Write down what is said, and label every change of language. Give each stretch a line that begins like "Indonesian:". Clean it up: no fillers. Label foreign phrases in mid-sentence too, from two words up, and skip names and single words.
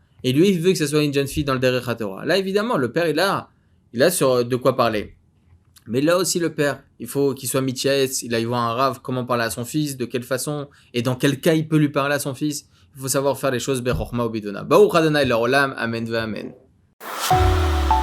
French: Et lui, il veut que ce soit une jeune fille dans le
Hebrew: דרך התורה.
French: Là, évidemment, le père, il a sur de quoi parler. Mais là aussi, le père, il faut qu'il soit mitchiaetz, il aille voir un rav, comment parler à son fils, de quelle façon, et dans quel cas il peut lui parler à son fils. Il faut savoir faire les choses bechorma ou bidona.
Hebrew: ברוך ה' לעולם אמן ואמן.